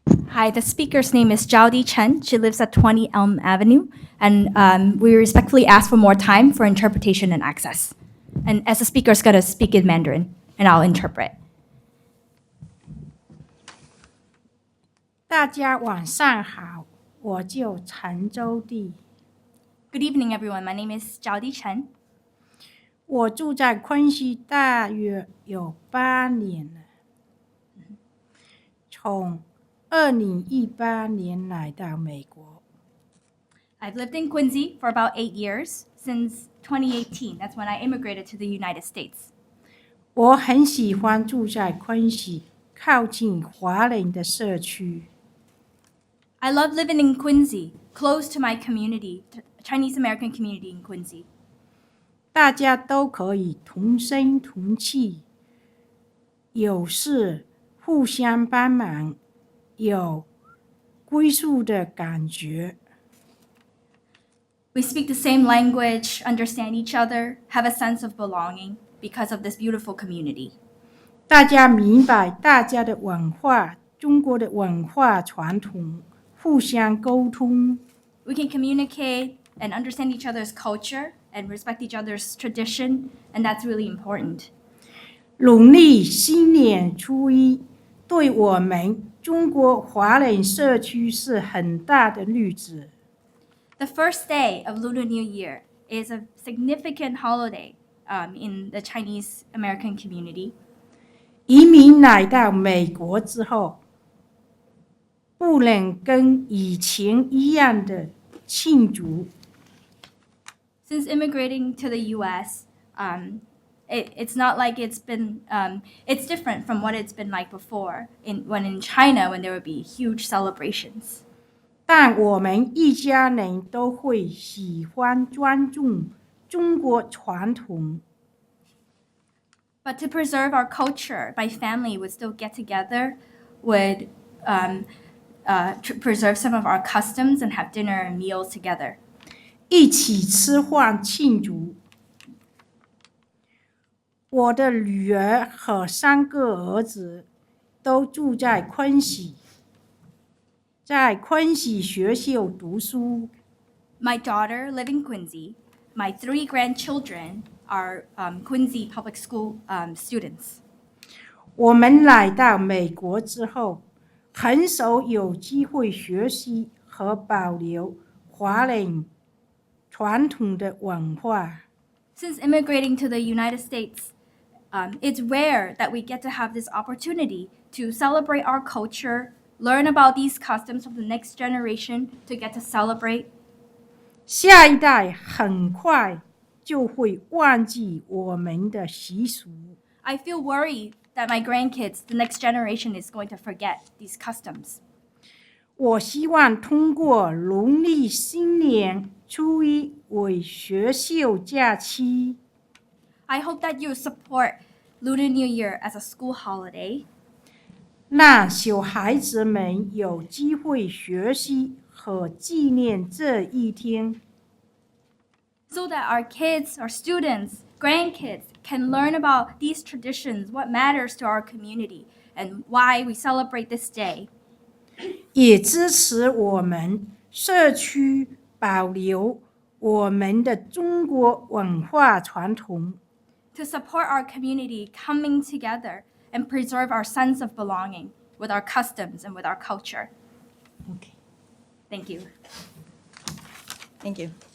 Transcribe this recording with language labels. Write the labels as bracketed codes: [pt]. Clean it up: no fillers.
[en] Hi, the speaker's name is Jiaodi Chen. She lives at 20 Elm Avenue, and we respectfully ask for more time for interpretation and access. And as the speaker's going to speak in Mandarin, and I'll interpret. [zh] 大家晚上好，我叫陈周地， [en] Good evening, everyone. My name is Jiaodi Chen. [zh] 我住在昆西大约有8年了，从2018年来到美国。 [en] I've lived in Quincy for about 8 years, since 2018. That's when I immigrated to the United States. [zh] 我很喜欢住在昆西，靠近华人的社区。 [en] I love living in Quincy, close to my community, Chinese American community in Quincy. [zh] 大家都可以同声同气，有事互相帮忙，有归属的感觉。 [en] We speak the same language, understand each other, have a sense of belonging because of this beautiful community. [zh] 大家明白大家的文化，中国的文化传统，互相沟通。 [en] We can communicate and understand each other's culture and respect each other's tradition, and that's really important. [zh] 农历新年初一，对我们中国华人社区是很大的日子。 [en] The first day of Lunar New Year is a significant holiday in the Chinese American community. [zh] 移民来到美国之后，不能跟以前一样的庆祝。 [en] Since immigrating to the U.S., it's not like it's been, it's different from what it's been like before when in China, when there would be huge celebrations. [zh] 但我们一家人都会喜欢尊重中国传统。 [en] But to preserve our culture, my family would still get together, would preserve some of our customs and have dinner and meals together. [zh] 一起吃饭庆祝。我的女儿和3个儿子都住在昆西，在昆西学校读书。 [en] My daughter live in Quincy. My 3 grandchildren are Quincy Public School students. [zh] 我们来到美国之后，很少有机会学习和保留华人传统的文化。 [en] Since immigrating to the United States, it's rare that we get to have this opportunity to celebrate our culture, learn about these customs from the next generation, to get to celebrate. [zh] 下一代很快就会忘记我们的习俗。 [en] I feel worried that my grandkids, the next generation, is going to forget these customs. [zh] 我希望通过农历新年初一为学校假期， [en] I hope that you support Lunar New Year as a school holiday, [zh] 让小孩子们有机会学习和纪念这一天。 [en] so that our kids, our students, grandkids can learn about these traditions, what matters to our community, and why we celebrate this day. [zh] 也支持我们社区保留我们的中国文化传统。 [en] To support our community coming together and preserve our sense of belonging with our customs and with our culture. Okay. Thank you. Thank you.